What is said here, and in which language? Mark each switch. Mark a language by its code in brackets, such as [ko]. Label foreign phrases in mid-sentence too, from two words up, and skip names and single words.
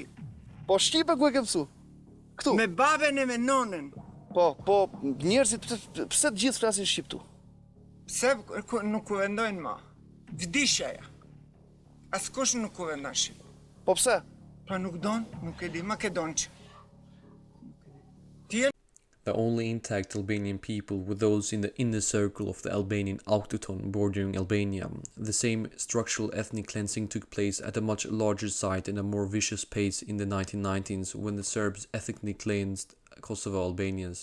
[sq] Po Shqipen ku e ke mësu? Këtu? Me baben e me nonën. Po, njerëzit pse të gjithë flasin Shqip tu? Pse nuk u vendojnë ma? Vdishaja. Askush nuk u vendon Shqip. Po pse? Pa nuk don, nuk e di, Makedonçi. [en] The only intact Albanian people were those in the inner circle of the Albanian autochthon bordering Albania. The same structural ethnic cleansing took place at a much larger site and a more vicious pace in the 1990s when the Serbs ethnically cleansed Kosovo Albanians.